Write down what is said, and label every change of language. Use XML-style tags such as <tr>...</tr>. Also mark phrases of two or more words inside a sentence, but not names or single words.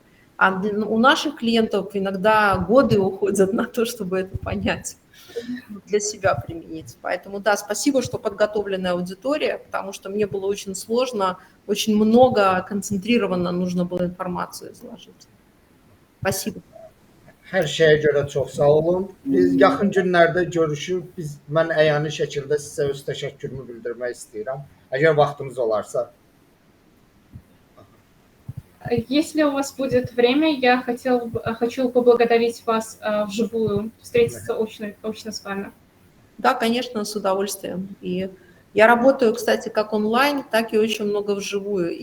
<ru>А у наших клиентов иногда годы уходят на то, чтобы это понять, для себя применить. Поэтому да, спасибо, что подготовленная аудитория, потому что мне было очень сложно, очень много концентрированно нужно было информацию изложить. Спасибо.</ru> <az>Hər şeyə görə çox sağ olun. Biz yaxın günlərdə görüşür. Mən əyani şəkildə sizə öz təşəkkürümü bildirmək istəyirəm. Əgər vaxtınız olarsa.</az> <ru>Если у вас будет время, я хочу поблагодарить вас вживую, встретиться очно с вами. Да, конечно, с удовольствием. И я работаю, кстати, как онлайн, так и очень много вживую.</ru>